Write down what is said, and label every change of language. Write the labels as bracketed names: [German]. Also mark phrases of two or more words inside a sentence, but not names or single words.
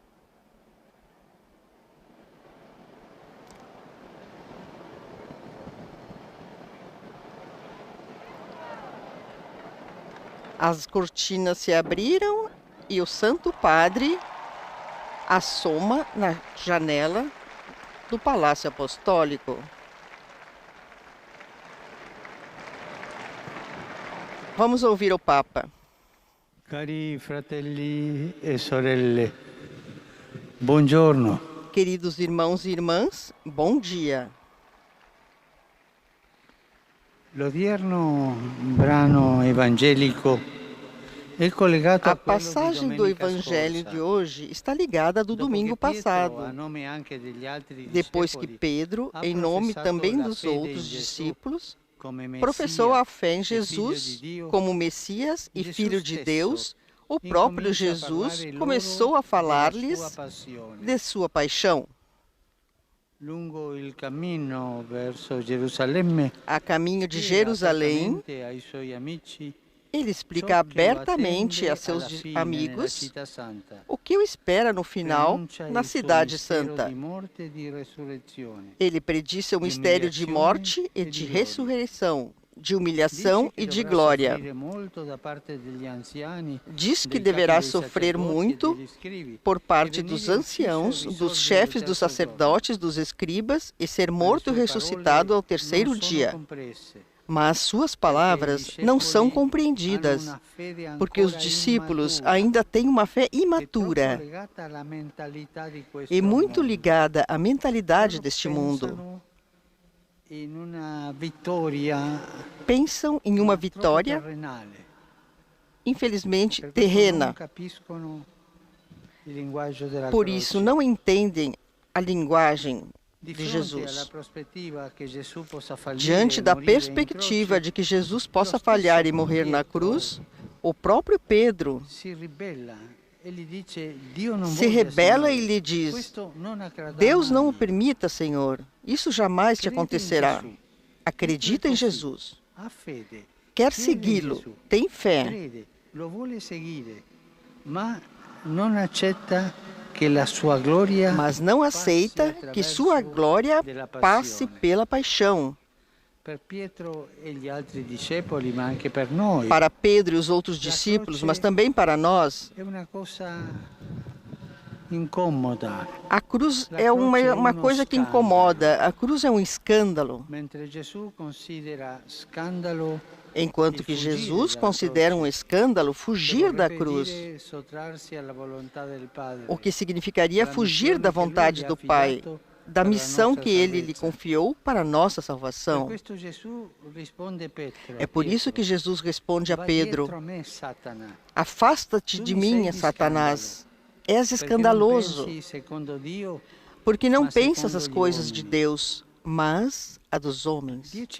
[Portuguese] As cortinas se abriram e o Santo Padre assoma na janela do Palácio Apostólico. Vamos ouvir o Papa. [Italian] Cari fratelli e sorelle, buongiorno. [Portuguese] Queridos irmãos e irmãs, bom dia. [Italian] L'odierno brano evangelico è collegato [Portuguese] A [Italian] a quello di [Portuguese] passagem do [Italian] domenica [Portuguese] Evangelho [Italian] scorsa. [Portuguese] de hoje está ligada à do [Italian] Dopo [Portuguese] domingo [Italian] che Pietro, [Portuguese] passado, [Italian] a nome anche degli altri [Portuguese] depois que [Italian] discepoli, [Portuguese] Pedro, [Italian] ha [Portuguese] em nome [Italian] professato [Portuguese] também [Italian] la [Portuguese] dos [Italian] fede [Portuguese] outros [Italian] in Gesù [Portuguese] discípulos, [Italian] come [Portuguese] professou [Italian] Messia [Portuguese] a fé em [Italian] e Filho [Portuguese] Jesus [Italian] di Dio, [Portuguese] como Messias e Jesus Filho de [Italian] stesso [Portuguese] Deus. O próprio [Italian] incomincia a [Portuguese] Jesus [Italian] parlare [Portuguese] começou [Italian] loro [Portuguese] a falar-lhes [Italian] della sua passione. [Portuguese] de sua paixão. [Italian] Lungo il cammino verso Gerusalemme, [Portuguese] A caminho de [Italian] spiega [Portuguese] Jerusalém, [Italian] apertamente ai suoi amici [Portuguese] ele [Italian] ciò [Portuguese] explica [Italian] che lo [Portuguese] abertamente a [Italian] attende alla [Portuguese] seus [Italian] fine nella [Portuguese] amigos [Italian] città santa. [Portuguese] o que o espera no final [Italian] Preannuncia [Portuguese] na [Italian] il suo [Portuguese] Cidade [Italian] mistero [Portuguese] Santa. [Italian] di morte e di resurrezione, [Portuguese] Ele prediz o [Italian] di [Portuguese] mistério de [Italian] umiliazione [Portuguese] morte e [Italian] e [Portuguese] de [Italian] di gloria. [Portuguese] ressurreição, de [Italian] Dice [Portuguese] humilhação [Italian] che [Portuguese] e de [Italian] dovrà [Portuguese] glória. [Italian] soffrire molto da parte degli anziani, [Portuguese] Diz que [Italian] dei capi [Portuguese] deverá [Italian] dei [Portuguese] sofrer [Italian] sacerdoti e [Portuguese] muito [Italian] degli scribi, [Portuguese] por [Italian] e [Portuguese] parte dos [Italian] venire ucciso e [Portuguese] anciãos, dos [Italian] risorgere il [Portuguese] chefes dos [Italian] terzo giorno. [Portuguese] sacerdotes, dos escribas, e ser [Italian] Ma le [Portuguese] morto e [Italian] sue [Portuguese] ressuscitado ao [Italian] parole [Portuguese] terceiro [Italian] non sono [Portuguese] dia. [Italian] comprese, [Portuguese] Mas suas [Italian] perché i [Portuguese] palavras não são [Italian] discepoli hanno [Portuguese] compreendidas, [Italian] una fede [Portuguese] porque os [Italian] ancora [Portuguese] discípulos [Italian] immatura, [Portuguese] ainda têm uma fé [Italian] è troppo [Portuguese] imatura [Italian] legata alla mentalità di questo [Portuguese] e muito [Italian] mondo. [Portuguese] ligada à mentalidade [Italian] Loro [Portuguese] deste mundo. [Italian] pensano in una vittoria [Portuguese] Pensam em uma [Italian] ma troppo [Portuguese] vitória, [Italian] terrenale. [Portuguese] infelizmente, [Italian] Per questo non [Portuguese] terrena. [Italian] capiscono il linguaggio della [Portuguese] Por isso, [Italian] croce. [Portuguese] não entendem a linguagem [Italian] Di [Portuguese] de [Italian] fronte alla [Portuguese] Jesus. [Italian] prospettiva che Gesù possa fallire [Portuguese] Diante [Italian] e [Portuguese] da [Italian] morire in [Portuguese] perspectiva [Italian] croce, [Portuguese] de que Jesus possa [Italian] lo stesso [Portuguese] falhar e morrer na [Italian] Pietro [Portuguese] cruz, o próprio Pedro [Italian] si ribella e gli dice: Dio non [Portuguese] se [Italian] voglia, [Portuguese] rebela [Italian] Signore, [Portuguese] e lhe diz: [Italian] questo non accadrà [Portuguese] Deus não o [Italian] mai. [Portuguese] permita, Senhor. Isso jamais te [Italian] Crede in [Portuguese] acontecerá. [Italian] Gesù. [Portuguese] Acredita em [Italian] Tutto è così. [Portuguese] Jesus. [Italian] Ha fede, [Portuguese] Quer [Italian] crede in [Portuguese] segui-lo. [Italian] Gesù, [Portuguese] Tem fé. [Italian] crede, lo vuole seguire, ma non accetta che la sua gloria [Portuguese] Mas não [Italian] passi [Portuguese] aceita que sua [Italian] attraverso [Portuguese] glória [Italian] della [Portuguese] passe [Italian] passione. [Portuguese] pela paixão. [Italian] Per Pietro e gli altri discepoli, ma anche per noi, [Portuguese] Para Pedro e os outros discípulos, mas também para nós, [Italian] è una cosa incomoda. [Portuguese] A cruz é uma coisa que incomoda. A cruz é um escândalo. [Italian] Mentre Gesù considera scandalo [Portuguese] Enquanto que Jesus considera um escândalo fugir da cruz, [Italian] sottrarsi alla volontà del Padre, [Portuguese] o que significaria fugir da vontade do Pai, da missão que Ele lhe confiou para a nossa salvação. É por isso que Jesus responde a Pedro: afasta-te de mim, Satanás, és escandaloso, porque não pensas as coisas de Deus, mas a dos homens.